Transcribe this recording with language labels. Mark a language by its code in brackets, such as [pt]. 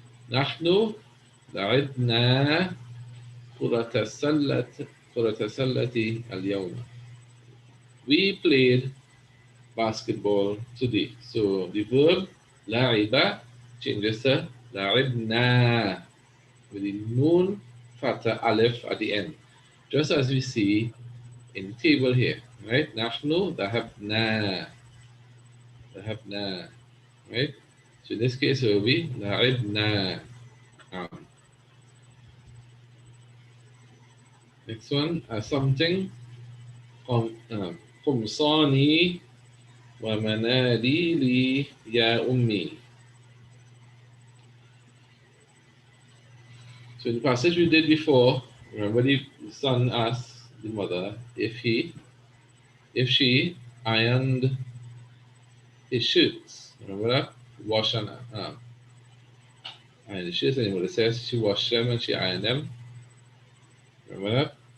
[ar] نحن لعبنا كرة السلة كرة السلة اليوم. [en] We played basketball today. So the verb لعب changes to لعبنا with the noon fatha aleph at the end. Just as we see in the table here, right? [ar] نحن ذهبنا ذهبنا, [en] right? So in this case it will be لعبنا. Next one, something [ar] قمصاني ومناديلي يا أمي. [en] So in the passage we did before, remember the son asked the mother if she ironed his shirts. Remember that? Wash and iron the shirts, and the mother says she washed them and she ironed them. Remember that?